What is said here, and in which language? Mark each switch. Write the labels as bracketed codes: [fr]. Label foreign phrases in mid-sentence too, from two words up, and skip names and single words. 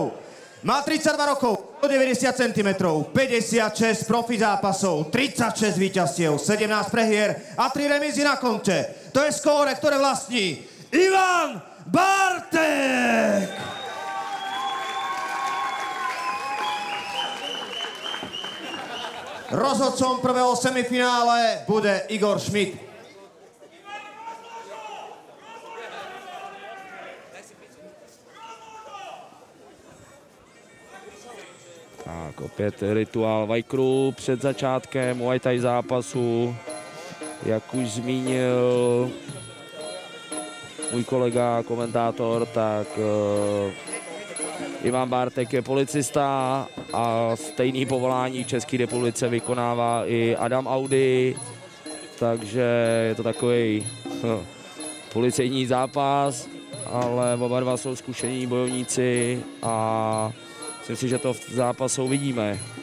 [sk] Má 32 rokov, 190 cm, 56 profi zápasov, 36 víťazstiev, 17 prehier a 3 remízy na konte. To je skóre, ktoré vlastní Ivan Bartek! Rozhodcom prvého semifinále bude Igor Schmidt. [cs] Tak opět rituál Vajkru před začátkem Muay Thai zápasu. Jak už zmínil můj kolega, komentátor, tak Ivan Bartek je policista a stejný povolání v České republice vykonává i Adam Audi, takže je to takový policejní zápas, ale oba dva jsou zkušení bojovníci a myslím si, že to v zápasu uvidíme.